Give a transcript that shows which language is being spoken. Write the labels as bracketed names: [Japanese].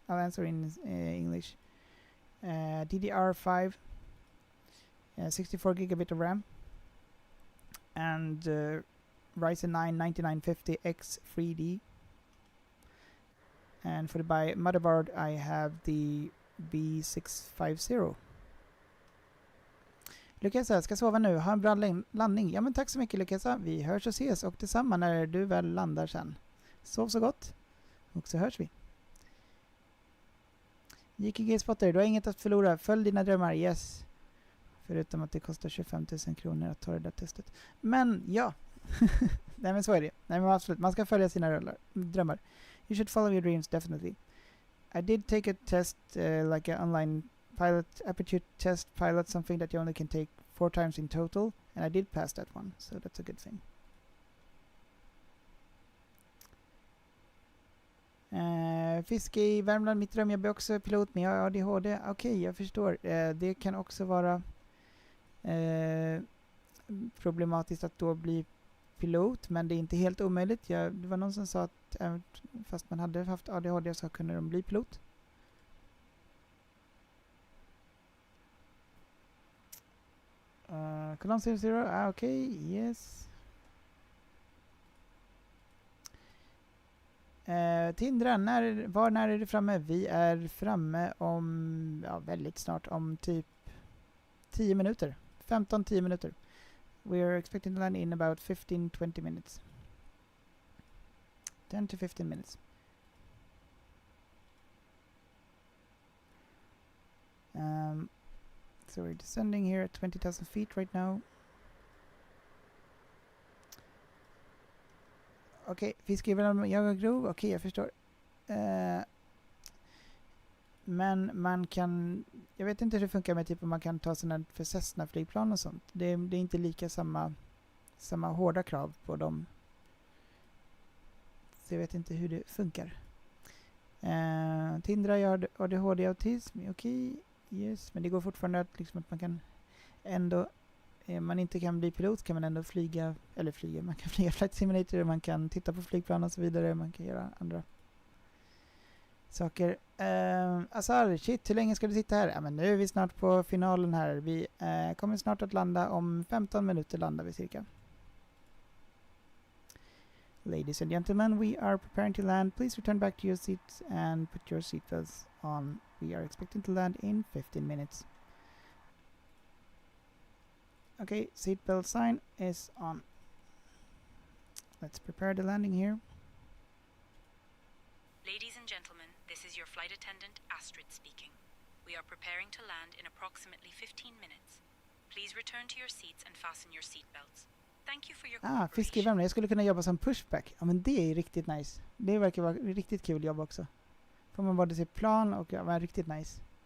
[English] I'll answer in English. DDR5, 64 gigabit of RAM, and Ryzen 9 9950X 3D. And for the motherboard, I have the B650. [Swedish] Lukasa, ska sova nu. Ha en bra landning. Ja, men tack så mycket Lukasa. Vi hörs och ses och detsamma när du väl landar sen. Sov så gott. Och så hörs vi. JKG Spotter, du har inget att förlora. Följ dina drömmar, yes. Förutom att det kostar 25 000 kronor att ta det där testet. Men ja. Nej men så är det. Nej men absolut. Man ska följa sina drömmar. [English] You should follow your dreams, definitely. I did take a test, like an online pilot, aptitude test pilot, something that you only can take 4 times in total. And I did pass that one, so that's a good thing. [Swedish] Fiske i Värmland, mitt dröm. Jag blir också pilot, men jag har ADHD. Okej, jag förstår. Det kan också vara problematiskt att då bli pilot, men det är inte helt omöjligt. Det var någon som sa att fast man hade haft ADHD så kunde de bli pilot. Colon 00, okej, yes. Tindra, när är du framme? Vi är framme om väldigt snart, om typ 10 minuter. 15-10 minuter. [English] We are expecting to land in about 15-20 minutes. 10 to 15 minutes. So we're descending here at 20,000 feet right now. [Swedish] Okej, fiskgivaren jag och grov. Okej, jag förstår. Men man kan... Jag vet inte hur det funkar med typ om man kan ta sådana för Cessna-flygplan och sånt. Det är inte lika samma hårda krav på dem. Så jag vet inte hur det funkar. Tindra, jag har ADHD-autism. Okej, yes. Men det går fortfarande att, liksom, att man kan ändå... man inte kan bli pilot kan man ändå flyga, man kan flyga flight simulator, man kan titta på flygplan och så vidare, man kan göra andra saker. Azar, shit, hur länge ska du sitta här? Ja, men nu är vi snart på finalen här. Vi kommer snart att landa, om 15 minuter landar vi cirka. [English] Ladies and gentlemen, we are preparing to land. Please return back to your seats and put your seatbelts on. We are expecting to land in 15 minutes. Okay, seatbelt sign is on. Let's prepare the landing here. Ladies and gentlemen, this is your flight attendant, Astrid speaking. We are preparing to land in approximately 15 minutes. Please return to your seats and fasten your seatbelts. Thank you for your cooperation. [Swedish] Fiske i Värmland. Jag skulle kunna jobba som pushback. Ja, men det är riktigt nice. Det verkar vara riktigt kul jobb också. Får man både se plan och vara riktigt nice.